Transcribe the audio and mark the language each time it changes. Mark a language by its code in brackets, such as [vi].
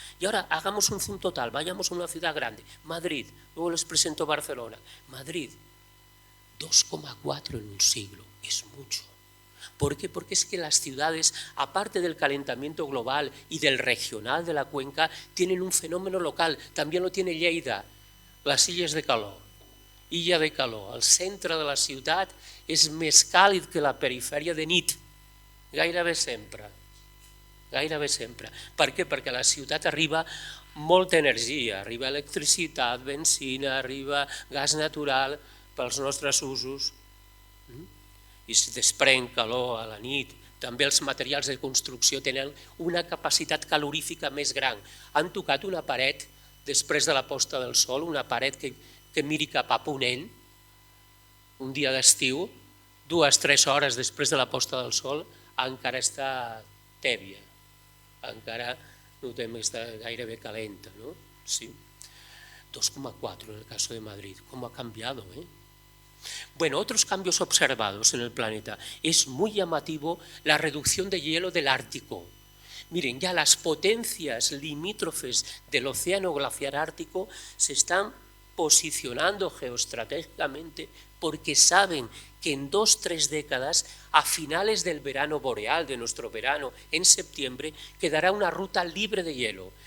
[es] Y ahora hagamos un zoom total, vayamos a una ciudad grande, Madrid, luego les presento Barcelona. Madrid, 2,4 en un siglo, es mucho. ¿Por qué? Porque es que las ciudades, aparte del calentamiento global y del regional de la cuenca, tienen un fenómeno local, también lo tiene Lleida, [ca] les illes de calor. Illa de calor, el centre de la ciutat és més càlid que la perifèria de nit, gairebé sempre. Gairebé sempre. Per què? Perquè a la ciutat arriba molta energia, arriba electricitat, benzina, arriba gas natural pels nostres usos i es desprèn calor a la nit. També els materials de construcció tenen una capacitat calorífica més gran. Han tocat una paret després de la posta del sol, una paret que miri cap a ponent, un dia d'estiu, 2-3 hores després de la posta del sol, encara està tèbia, encara notem que està gairebé calenta, ¿no? [es] Sí. 2,4 en el caso de Madrid. ¿Cómo ha cambiado? Bueno, otros cambios observados en el planeta. Es muy llamativo la reducción de hielo del Ártico. Miren, ya las potencias limítrofes del océano glaciar ártico se están posicionando geoestratégicamente porque saben que en 2-3 décadas, a finales del verano boreal, de nuestro verano, en septiembre, quedará una ruta libre de hielo.